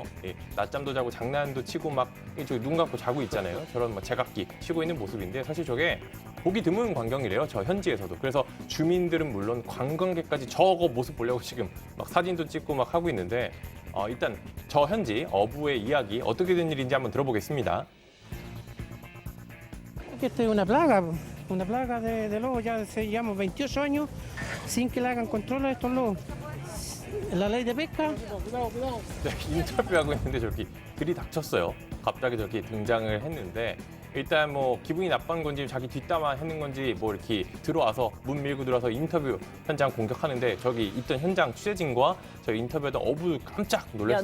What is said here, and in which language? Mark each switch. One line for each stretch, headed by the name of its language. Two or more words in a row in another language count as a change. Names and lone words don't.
Korean: 낮잠도 자고 장난도 치고 막 저기 눈 감고 자고 있잖아요. 저런 막 제각기 치고 있는 모습인데 사실 저게 보기 드문 광경이래요. 저 현지에서도. 그래서 주민들은 물론 관광객까지 저거 모습 보려고 지금 막 사진도 찍고 막 하고 있는데 일단 저 현지 어부의 이야기 어떻게 된 일인지 한번 들어보겠습니다.
Spanish: Esta es una plaga de lobos, ya llevamos 28 años sin que le hagan control a estos lobos. La ley de pesca.
Korean: 네, 인터뷰하고 있는데 저렇게 들이닥쳤어요. 갑자기 저렇게 등장을 했는데 일단 뭐 기분이 나쁜 건지 자기 뒷담화 하는 건지 뭐 이렇게 들어와서 문 밀고 들어와서 인터뷰 현장 공격하는데 저기 있던 현장 취재진과 저 인터뷰하던 어부 깜짝 놀랐습니다.